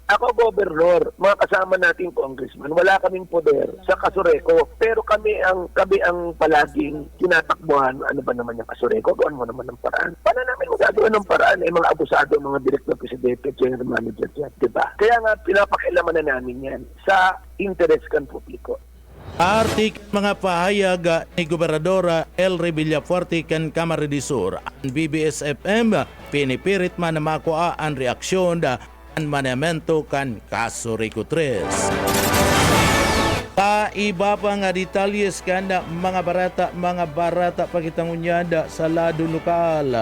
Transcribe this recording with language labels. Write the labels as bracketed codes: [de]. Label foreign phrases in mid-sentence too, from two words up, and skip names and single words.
[tl] Ako, gobernador, mga kasama nating congressman, wala kaming poder sa Kasureco, pero kami ang palaging tinatakbuhan. Ano ba naman yung Kasureco? Gawin mo naman ng paraan. Paano namin magagawa ng paraan? Mga abusado, mga director, presidente, [en] general manager [tl] yan, diba? Kaya nga, pinapakialaman na namin yan sa interes kan publiko. [bik] Artik mga pahayag ni Gobernadora Elry Villafuerte kan Camarines Sur. Ang BBS-FM pinipirit man na makuha ang reaksyon ang manamento kan Kasureco 3. Ta iba pa nga detalyes kan mga barata pakitangunyada sa lado lokal.